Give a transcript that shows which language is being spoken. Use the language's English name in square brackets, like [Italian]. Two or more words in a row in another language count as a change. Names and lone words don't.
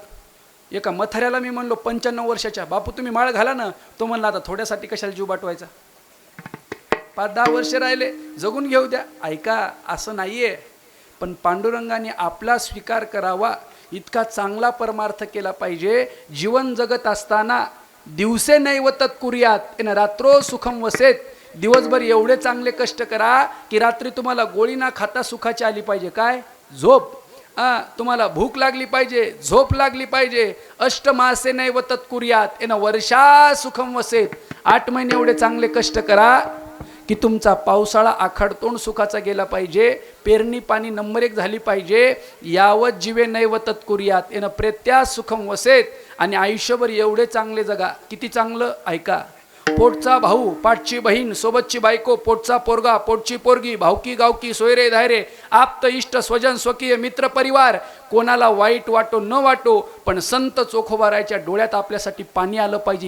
[Marathi] एका मथाऱ्याला मी म्हणलो 95 वर्षाच्या, बापू तुम्ही माळ घाला ना. तो म्हणला आता थोड्यासाठी कशाला जीव बाटवायचा, 5-10 वर्ष राहिले, जगून घेऊ द्या. ऐका, असं नाहीये. पण पांडुरंगाने आपला स्वीकार करावा इतका चांगला परमार्थ केला पाहिजे. [Sanskrit] जीवन जगत असताना दिवसे नैव तत्कुर्यात एन रात्रो सुखम वसेत. [Marathi] दिवसभर एवढे चांगले कष्ट करा की रात्री तुम्हाला गोळी ना खाता सुखाची आली पाहिजे. काय? झोप. तुम्हाला भूक लागली पाहिजे, झोप लागली पाहिजे. [Sanskrit] अष्टमासे नैव तत्कुर्यात एन वर्षा सुखम वसेत. [Marathi] 8 महिने एवढे चांगले कष्ट करा की तुमचा पावसाळा आखाडतोंड सुखाचा गेला पाहिजे. पेरणी पाणी नंबर 1 झाली पाहिजे. [Sanskrit] यावत जीवे नैव तत्कुर्यात एन प्रेत्या सुखम वसेत. [Marathi] आणि आयुष्यभर एवढे चांगले जगा. किती चांगलं? ऐका, पोटचा भाऊ, पाठची बहीण, सोबतची बायको, पोटचा पोरगा, पोटची पोरगी, भावकी गावकी, सोयरे धायरे, आप्त इष्ट स्वजन स्वकीय मित्र परिवार, कोणाला वाईट वाटो न वाटो, पण संत चोखोबारायच्या डोळ्यात आपल्यासाठी पाणी आलं पाहिजे.